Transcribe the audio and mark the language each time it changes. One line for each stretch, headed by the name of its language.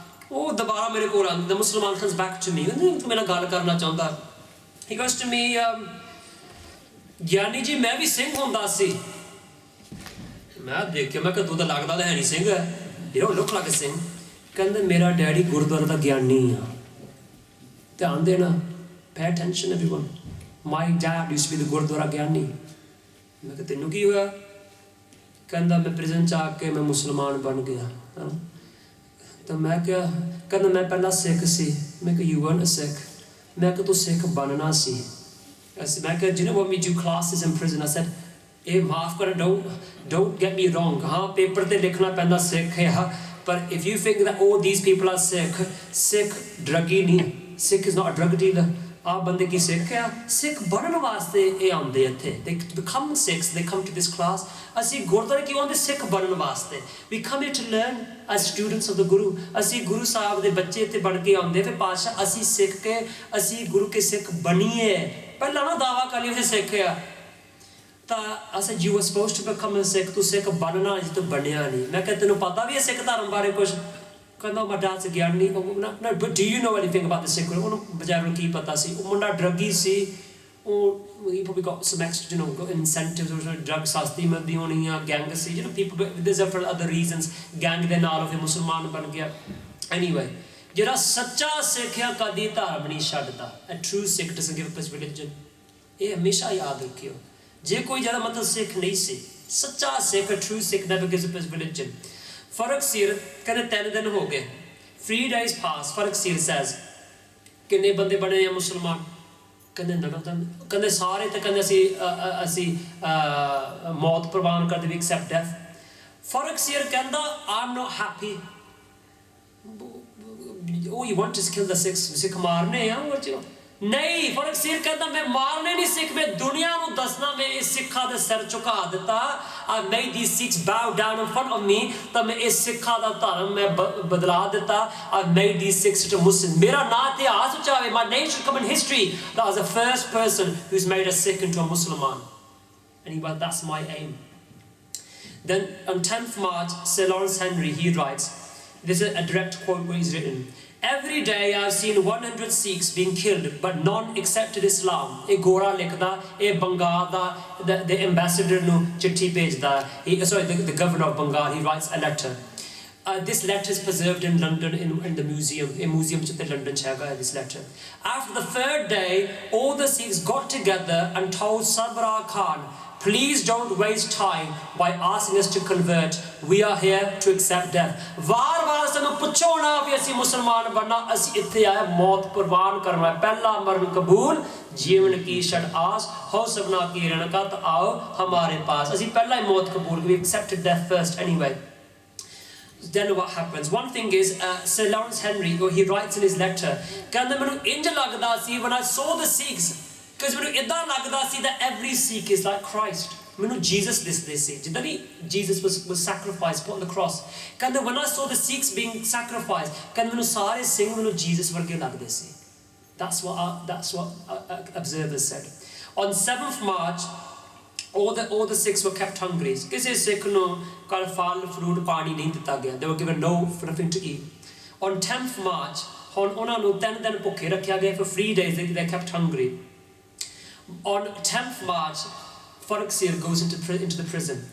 Punjabi: ਉਹ ਦੁਬਾਰਾ ਮੇਰੇ ਕੋਲ ਆਉਂਦਾ, ਮੁਸਲਮਾਨ
English: comes back to me,
Punjabi: ਤੂੰ ਮੇਰੇ ਨਾਲ ਗੱਲ ਕਰਨਾ ਚਾਹੁੰਦਾ।
English: He goes to me,
Punjabi: Giani ji ਮੈਂ ਵੀ ਸਿੰਘ ਹੁੰਦਾ ਸੀ। ਮੈਂ ਦੇਖਿਆ, ਮੈਂ ਕਿਹਾ ਤੂੰ ਤਾਂ ਲੱਗਦਾ ਤਾਂ ਹੈ ਨਹੀਂ Singh,
English: you don't look like a
Punjabi: Singh. ਕਹਿੰਦੇ ਮੇਰਾ ਡੈਡੀ ਗੁਰਦੁਆਰਾ ਦਾ ਗਿਆਨੀ ਆ। ਧਿਆਨ ਦੇਣਾ,
English: pay attention everyone, my dad used to be the
Punjabi: Gurdwara ਗਿਆਨੀ। ਮੈਂ ਕਿਹਾ ਤੈਨੂੰ ਕੀ ਹੋਇਆ? ਕਹਿੰਦਾ ਮੈਂ ਪ੍ਰਿਜ਼ਨ 'ਚ ਆ ਕੇ ਮੈਂ ਮੁਸਲਮਾਨ ਬਣ ਗਿਆ। ਤਾਂ ਮੈਂ ਕਿਹਾ, ਕਹਿੰਦਾ ਮੈਂ ਪਹਿਲਾਂ ਸਿੱਖ ਸੀ। ਮੈਂ ਕਿਹਾ
English: you weren't a Sikh।
Punjabi: ਮੈਂ ਕਿਹਾ ਤੂੰ ਸਿੱਖ ਬਣਨਾ ਸੀ। ਮੈਂ ਕਿਹਾ
English: you know when we do classes in prison, I said
Punjabi: ਇਹ ਮਾਫ ਕਰ,
English: don't get me wrong,
Punjabi: ਹਾਂ ਪੇਪਰ ਤੇ ਲਿਖਣਾ ਪੈਂਦਾ ਸਿੱਖ ਆ, ਪਰ
English: if you think that all these people are Sikh druggie ਨਹੀਂ, Sikh is not a drug dealer।
Punjabi: ਆਹ ਬੰਦੇ ਕੀ ਸਿੱਖ ਆ? ਸਿੱਖ ਬਣਨ ਵਾਸਤੇ ਇਹ ਆਉਂਦੇ ਇੱਥੇ,
English: they become Sikhs, they come to this class।
Punjabi: ਅਸੀਂ ਗੁਰਦੁਆਰੇ ਕਿਉਂ ਆਉਂਦੇ? ਸਿੱਖ ਬਣਨ ਵਾਸਤੇ।
English: we come here to learn as students of the Guru।
Punjabi: ਅਸੀਂ ਗੁਰੂ ਸਾਹਿਬ ਦੇ ਬੱਚੇ ਇੱਥੇ ਬਣ ਕੇ ਆਉਂਦੇ, ਫਿਰ ਪਾਤਸ਼ਾਹ ਅਸੀਂ ਸਿੱਖ ਕੇ ਅਸੀਂ ਗੁਰੂ ਕੇ ਸਿੱਖ ਬਣੀਏ। ਪਹਿਲਾਂ ਨਾ ਦਾਵਾ ਕਰ ਲਈ ਅਸੀਂ ਸਿੱਖ ਆ, ਤਾਂ ਅਸੀਂ
English: you were supposed to become a Sikh,
Punjabi: ਤੂੰ ਸਿੱਖ ਬਣਨਾ ਜੀ, ਤੂੰ ਬਣਿਆ ਨਹੀਂ। ਮੈਂ ਕਿਹਾ ਤੈਨੂੰ ਪਤਾ ਵੀ ਹੈ ਸਿੱਖ ਧਰਮ ਬਾਰੇ ਕੁਛ? ਕਹਿੰਦਾ
English: my dad's a giani. but do you know anything about the Sikh?
Punjabi: ਉਹਨੂੰ ਬਜ਼ਾਰ ਨੂੰ ਕੀ ਪਤਾ ਸੀ? ਉਹ ਮੁੰਡਾ ਡਰੱਗੀ ਸੀ, ਉਹ
English: he probably got some extra, you know, got incentives, or drug
Punjabi: ਸਸਤੀ ਮਿਲਦੀ ਹੋਣੀ ਆ, gang ਸੀ,
English: you know, people, there's for other reasons,
Punjabi: gang ਦੇ ਨਾਲ ਉਹ ਫਿਰ ਮੁਸਲਮਾਨ ਬਣ ਗਿਆ। anyway, ਜਿਹੜਾ ਸੱਚਾ ਸਿੱਖ ਆ ਕਦੀ ਧਰਮ ਨਹੀਂ ਛੱਡਦਾ।
English: a true Sikh doesn't give up his religion।
Punjabi: ਇਹ ਹਮੇਸ਼ਾ ਯਾਦ ਰੱਖਿਓ। ਜੇ ਕੋਈ ਜ਼ਿਆਦਾ ਮਤਲਬ ਸਿੱਖ ਨਹੀਂ ਸੀ, ਸੱਚਾ ਸਿੱਖ,
English: a true Sikh never gives up his religion।
Punjabi: ਫਰਕ ਸਿਰ ਕਹਿੰਦੇ 3 ਦਿਨ ਹੋ ਗਏ,
English: 3 days pass।
Punjabi: ਫਰਕ ਸਿਰ says ਕਿੰਨੇ ਬੰਦੇ ਬਣੇ ਆ ਮੁਸਲਮਾਨ? ਕਹਿੰਦੇ ਨਗਰ, ਕਹਿੰਦੇ ਸਾਰੇ, ਤੇ ਕਹਿੰਦੇ ਅਸੀਂ ਮੌਤ ਪ੍ਰਵਾਨ ਕਰਦੇ, ਵੀ
English: accept death। ਫਰਕ ਸਿਰ
Punjabi: ਕਹਿੰਦਾ
English: I'm not happy। oh you want to kill the Sikhs,
Punjabi: ਸਿੱਖ ਮਾਰਨੇ ਆ? ਨਹੀਂ, ਫਰਕ ਸਿਰ ਕਹਿੰਦਾ ਮੈਂ ਮਾਰਨੇ ਨਹੀਂ ਸਿੱਖ, ਮੈਂ ਦੁਨੀਆ ਨੂੰ ਦੱਸਣਾ ਮੈਂ ਇਸ ਸਿੱਖਾਂ ਦੇ ਸਿਰ ਝੁਕਾ ਦਿੱਤਾ।
English: I made these Sikhs bow down in front of me,
Punjabi: ਤਾਂ ਮੈਂ ਇਸ ਸਿੱਖਾਂ ਦਾ ਧਰਮ ਮੈਂ ਬਦਲਾ ਦਿੱਤਾ।
English: I made these Sikhs to Muslims।
Punjabi: ਮੇਰਾ ਨਾਂ ਇਤਿਹਾਸ ਵਿੱਚ ਆਵੇ,
English: my name should come in history that I was the first person who's made a Sikh into a Musliman। and he went, that's my aim। then on 10th March, Sir Lawrence Henry, he writes, this is a direct quote where he's written, every day I've seen 100 Sikhs being killed, but none accepted Islam।
Punjabi: ਇਹ ਗੋਰਾ ਲਿਖਦਾ, ਇਹ ਬੰਗਾਲ ਦਾ
English: the ambassador
Punjabi: ਨੂੰ ਚਿੱਠੀ ਭੇਜਦਾ,
English: the governor of Bengal, he writes a letter। this letter is preserved in London in the museum, a museum in London
Punjabi: ਚ ਹੈਗਾ
English: this letter। after the 3rd day, all the Sikhs got together and told Sabra Khan, please don't waste time by asking us to convert, we are here to accept death।
Punjabi: ਵਾਰ-ਵਾਰ ਸਾਨੂੰ ਪੁੱਛੋ ਨਾ ਵੀ ਅਸੀਂ ਮੁਸਲਮਾਨ ਬਣਨਾ, ਅਸੀਂ ਇੱਥੇ ਆਏ ਮੌਤ ਕੁਰਬਾਨ ਕਰਨਾ, ਪਹਿਲਾ ਮਰਨ ਕਬੂਲ, ਜੀਵਨ ਕੀ ਛੜ ਆਸ, ਹੋ ਸਭਨਾ ਕੀ ਰਣਕਤ, ਆਓ ਹਮਾਰੇ ਪਾਸ। ਅਸੀਂ ਪਹਿਲਾਂ ਹੀ ਮੌਤ ਕਬੂਲ,
English: we accepted death first anyway। then what happens? One thing is, Sir Lawrence Henry, he writes in his letter,
Punjabi: ਕਹਿੰਦਾ ਮੈਨੂੰ ਇੰਜ ਲੱਗਦਾ ਸੀ
English: when I saw the Sikhs, because
Punjabi: ਮੈਨੂੰ ਇਦਾਂ ਲੱਗਦਾ ਸੀ
English: that every Sikh is like Christ।
Punjabi: ਮੈਨੂੰ Jesus ਦਿਸਦੇ ਸੀ, ਜਿੱਦਾਂ ਵੀ
English: Jesus was sacrificed, put on the cross।
Punjabi: ਕਹਿੰਦੇ
English: when I saw the Sikhs being sacrificed,
Punjabi: ਕਹਿੰਦੇ ਮੈਨੂੰ ਸਾਰੇ ਸਿੰਘ ਮੈਨੂੰ Jesus ਵਰਗੇ ਲੱਗਦੇ ਸੀ।
English: that's what observers said। on 7th March, all the Sikhs were kept hungry।
Punjabi: ਕਿਸੇ ਸਿੱਖ ਨੂੰ ਕੱਲ ਫਲ ਫਰੂਟ ਪਾਣੀ ਨਹੀਂ ਦਿੱਤਾ ਗਿਆ,
English: they were given nothing to eat। on 10th March,
Punjabi: ਹੁਣ ਉਹਨਾਂ ਨੂੰ 3 ਦਿਨ ਭੁੱਖੇ ਰੱਖਿਆ ਗਿਆ,
English: for 3 days they kept hungry। on 10th March, ਫਰਕ ਸਿਰ goes into the prison।